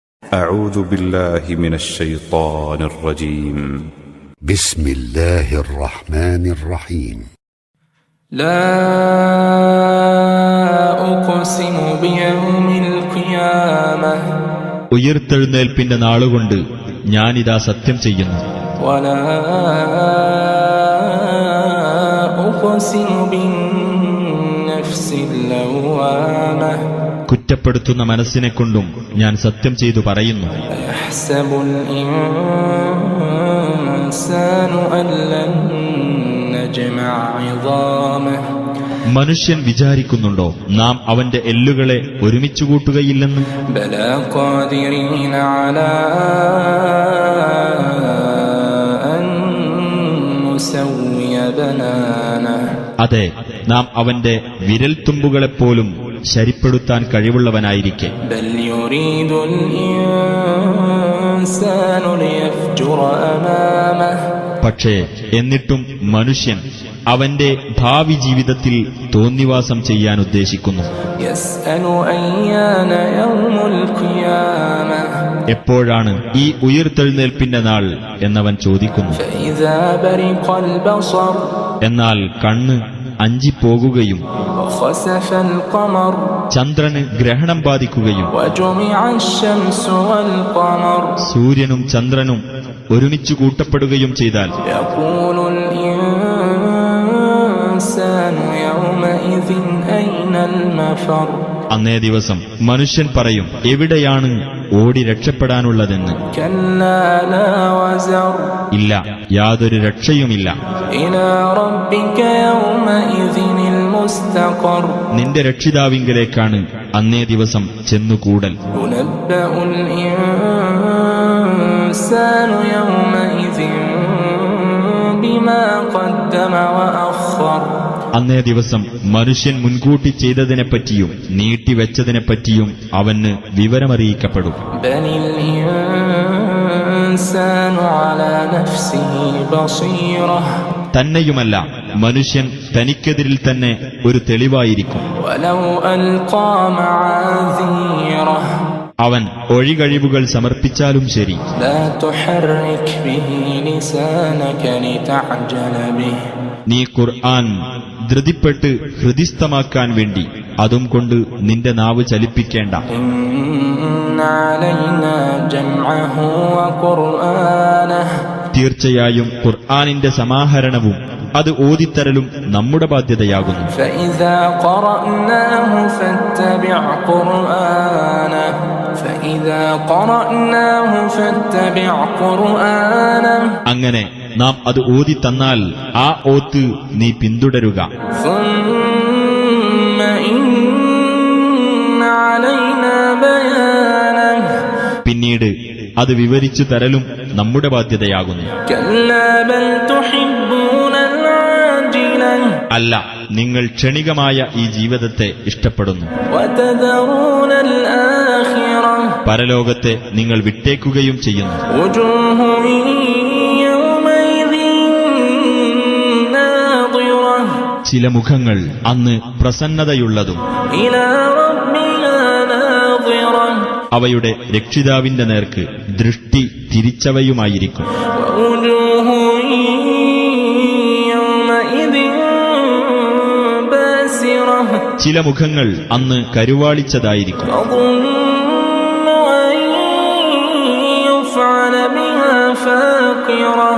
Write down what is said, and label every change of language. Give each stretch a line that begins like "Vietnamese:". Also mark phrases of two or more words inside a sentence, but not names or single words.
Arabic: أعوذ بالله من الشيطان الرجيم. بسم الله الرحمن الرحيم. لا أقسم بيوم القيامة.
Malayalam: ഉയിർത്തെഴുന്നേൽപ്പിന്റെ നാളുകൊണ്ട് ഞാനിതാ സത്യം ചെയ്യുന്നു.
Arabic: ولا أقسم بالنفس اللوامة.
Malayalam: കുറ്റപ്പെടുത്തുന്ന മനസ്സിനെക്കൊണ്ടും ഞാൻ സത്യം ചെയ്തു പറയുന്നു.
Arabic: أيحسب الإنسان أن لن نجمع عظامه.
Malayalam: മനുഷ്യൻ വിചാരിക്കുന്നുണ്ടോ നാം അവന്റെ എല്ലുകളെ ഒരുമിച്ചു കൂട്ടുകയില്ലെന്ന്?
Arabic: بلى قادرين على أن نسوي بنانه.
Malayalam: അതെ, നാം അവന്റെ വിരൽത്തുമ്പുകളെപ്പോലും ശരിപ്പെടുത്താൻ കഴിവുള്ളവനായിരിക്കെ.
Arabic: بل يريد الإنسان ليفجر أمامه.
Malayalam: പക്ഷേ എന്നിട്ടും മനുഷ്യൻ അവന്റെ ഭാവി ജീവിതത്തിൽ തോന്നിവാസം ചെയ്യാൻ ഉദ്ദേശിക്കുന്നു.
Arabic: يسأل أيان يوم القيامة.
Malayalam: എപ്പോഴാണ് ഈ ഉയിർത്തെഴുന്നേൽപ്പിന്റെ നാൾ എന്നവൻ ചോദിക്കുന്നു.
Arabic: فإذا برق البصر.
Malayalam: എന്നാൽ കണ്ണ് അഞ്ചിപ്പോകുകയും
Arabic: وخسف القمر.
Malayalam: ചന്ദ്രന് ഗ്രഹണം ബാധിക്കുകയും
Arabic: وجمع الشمس والقمر.
Malayalam: സൂര്യനും ചന്ദ്രനും ഒരുമിച്ചു കൂട്ടപ്പെടുകയും ചെയ്താൽ
Arabic: يقول الإنسان يومئذ أين المفر.
Malayalam: അന്നേ ദിവസം മനുഷ്യൻ പറയും, എവിടെയാണ് ഓടി രക്ഷപ്പെടാനുള്ളതെന്ന്.
Arabic: كلا لا وزر.
Malayalam: ഇല്ല, യാതൊരു രക്ഷയുമില്ല.
Arabic: إلى ربك يومئذ المستقر.
Malayalam: നിന്റെ രക്ഷിതാവിങ്കലേക്കാണ് അന്നേ ദിവസം ചെന്നുകൂടൽ.
Arabic: ينبأ الإنسان يومئذ بما قدم وأخر.
Malayalam: അന്നേ ദിവസം മനുഷ്യൻ മുൻകൂട്ടി ചെയ്തതിനെപ്പറ്റിയും നീട്ടിവെച്ചതിനെപ്പറ്റിയും അവന് വിവരമറിയിക്കപ്പെടും.
Arabic: بل الإنسان على نفسه بصيرة.
Malayalam: തന്നെയുമല്ല, മനുഷ്യൻ തനിക്കെതിരിൽ തന്നെ ഒരു തെളിവായിരിക്കും.
Arabic: ولو ألقى معاذيره.
Malayalam: അവൻ ഒഴികഴിവുകൾ സമർപ്പിച്ചാലും ശരി.
Arabic: لا تحرك به لسانك لتعجل به.
Malayalam: നീ ഖുർആൻ ധൃതിപ്പെട്ട് ഹൃദിസ്ഥമാക്കാൻ വേണ്ടി അതും കൊണ്ട് നിന്റെ നാവ് ചലിപ്പിക്കേണ്ട.
Arabic: إن علينا جمعه وقرآنه.
Malayalam: തീർച്ചയായും ഖുർആനിന്റെ സമാഹരണവും അത് ഓതിത്തരലും നമ്മുടെ ബാധ്യതയാകുന്നു.
Arabic: فإذا قرأناه فاتبع قرآنه. فإذا قرأناه فاتبع قرآنه.
Malayalam: അങ്ങനെ നാം അത് ഓതിത്തന്നാൽ ആ ഓത്ത് നീ പിന്തുടരുക.
Arabic: ثم إن علينا بيانه.
Malayalam: പിന്നീട് അത് വിവരിച്ചു തരലും നമ്മുടെ ബാധ്യതയാകുന്നു.
Arabic: كلا بل تحبون العاجلة.
Malayalam: അല്ല, നിങ്ങൾ ക്ഷണികമായ ഈ ജീവിതത്തെ ഇഷ്ടപ്പെടുന്നു.
Arabic: وتذرون الآخرة.
Malayalam: പരലോകത്തെ നിങ്ങൾ വിട്ടേക്കുകയും ചെയ്യുന്നു.
Arabic: وجوه يومئذ ناظرة.
Malayalam: ചില മുഖങ്ങൾ അന്ന് പ്രസന്നതയുള്ളതും
Arabic: إلى ربها ناظرة.
Malayalam: അവയുടെ രക്ഷിതാവിന്റെ നേർക്ക് ദൃഷ്ടി തിരിച്ചവയുമായിരിക്കും.
Arabic: ووجوه يومئذ باسرة.
Malayalam: ചില മുഖങ്ങൾ അന്ന് കരുവാളിച്ചതായിരിക്കും.
Arabic: تظن أن يفعل بها فاقرة.